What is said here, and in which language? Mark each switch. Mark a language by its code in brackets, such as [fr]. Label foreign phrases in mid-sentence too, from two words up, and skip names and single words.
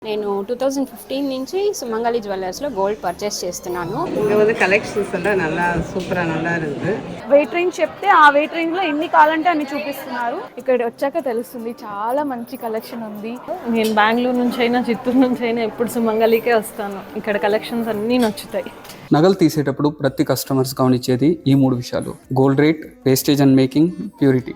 [te] నేను 2015 నుంచి సుమంగళి జ్యువెలర్స్లో [en] gold purchase [te] చేస్తున్నాను. [ta] இங்கே வந்து கலெக்ஷன்ஸ் எல்லாம் நல்லா சூப்பராக நல்லா இருக்குது. [en] weight range [te] చెప్తే ఆ [en] weight range [te] లో ఎన్ని కావాలంటే అన్ని చూపిస్తున్నారు. ఇక్కడ వచ్చాక తెలుస్తుంది చాలా మంచి కలెక్షన్ ఉంది. నేను బెంగళూరు నుంచి అయినా చిత్తూరు నుంచి అయినా ఎప్పుడు సుమంగళికే వస్తాను. ఇక్కడ కలెక్షన్స్ అన్నీ నచ్చుతాయి. నగలు తీసేటప్పుడు ప్రతి కస్టమర్స్ గమనించేది ఈ 3 విషయాలు: [en] gold rate, wastage and making, purity.